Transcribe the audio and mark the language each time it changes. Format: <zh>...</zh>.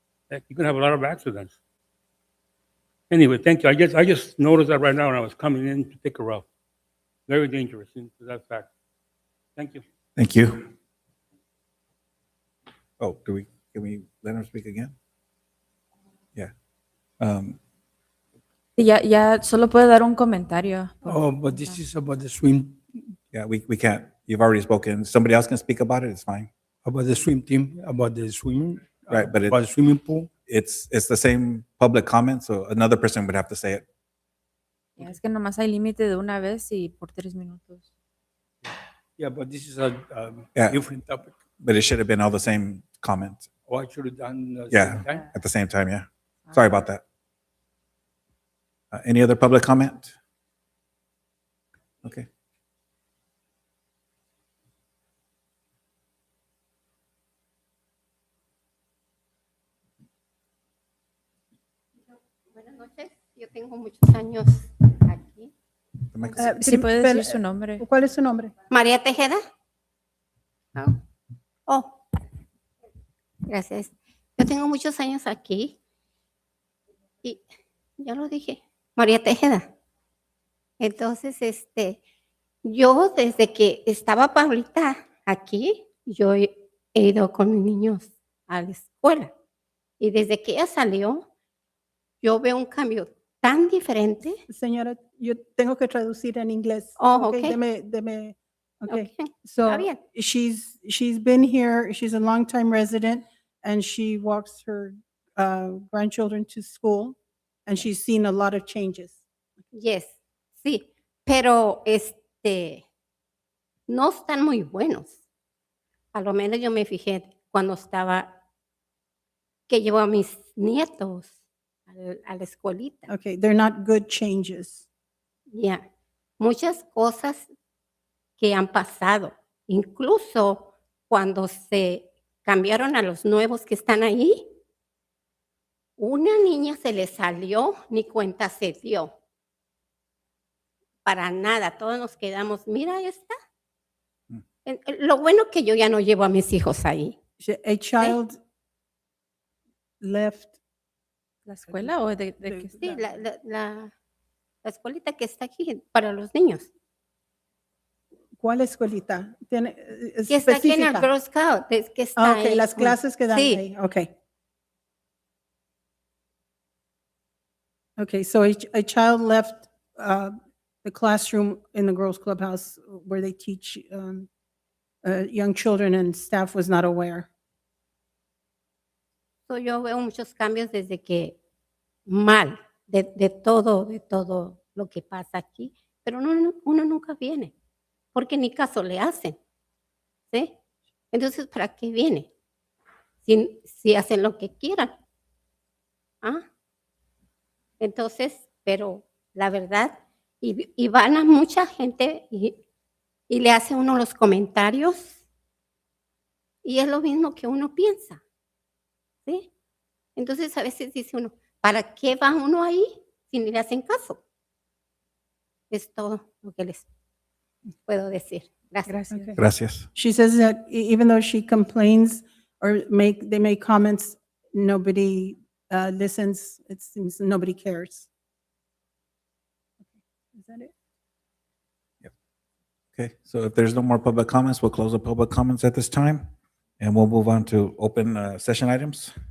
<en>Heck, you can have a lot of accidents. Anyway, thank you. I just noticed that right now when I was coming in to pick her up. Very dangerous, in that fact. Thank you. thank you. Oh, can we let him speak again? Yeah.</en> <es>Ya solo puede dar un comentario.</es> <en>Oh, but this is about the swim, Yeah, we can't. You've already spoken. Somebody else can speak about it, it's fine. about the swim team, about the swimming. Right, but about the swimming pool. It's the same public comment, so another person would have to say it.</en> <es>Ya, es que nomás hay límite de una vez y por 3 minutos.</es> <en>Yeah, but this is a Yeah. different topic. But it should have been all the same comments. Oh, I should have done the Yeah. same time. At the same time, yeah. Sorry about that. Any other public comment? Okay.</en> <es>Buenas noches, yo tengo muchos años aquí. Sí puede decir su nombre. ¿Cuál es su nombre? María Tejeda. Oh, gracias. Yo tengo muchos años aquí y ya lo dije, María Tejeda. Entonces, yo desde que estaba Paulita aquí, yo he ido con mis niños a la escuela y desde que ella salió, yo veo un cambio tan diferente. Señora, yo tengo que traducir en inglés. Oh,</es> <en>Okay, okay.</en> <es>deme. Okay.</es> <en>Okay, So</en> <es>está bien.</es> <en>she's been here. She's a longtime resident, and she walks her grandchildren to school, and she's seen a lot of changes.</en> <es>Yes, sí, pero no están muy buenos. A lo menos yo me fijé cuando que llevo a mis nietos a la escuelita.</es> <en>Okay, they're not good changes.</en> <es>Ya, muchas cosas que han pasado, incluso cuando se cambiaron a los nuevos que están ahí, una niña se le salió, ni cuenta se dio. Para nada, todos nos quedamos, mira, ahí está. Lo bueno que yo ya no llevo a mis hijos ahí.</es> <en>A child left.</en> <es>¿La escuela o de qué? Sí, la escuelita que está aquí para los niños. ¿Cuál escuelita? Tiene Que está aquí en el específica. Girl Scout, que está</es> <en>Okay,</en> <es>ahí. las clases que dan Sí. ahí. Okay.</es> <en>Okay, so a child left the classroom in the girls' clubhouse where they teach young children, and staff was not aware.</en> <es>So, yo veo muchos cambios desde que mal, de todo lo que pasa aquí, pero uno nunca viene, porque ni caso le hacen, ¿sí? Entonces, ¿para qué viene? Si hacen lo que quieran. ¿Ah? Entonces, pero la verdad, y van a mucha gente y le hace uno los comentarios, y es lo mismo que uno piensa, ¿sí? Entonces, a veces dice uno, ¿para qué va uno ahí si ni le hacen caso? Es todo lo que les puedo decir. Gracias.</es> <en>Okay.</en> <es>Gracias.</es> <en>She says that even though she complains or they make comments, nobody listens. It seems nobody cares. Is that it? Okay, so if there's no more public comments, we'll close the public comments at this time, and we'll move on to open session items.</en>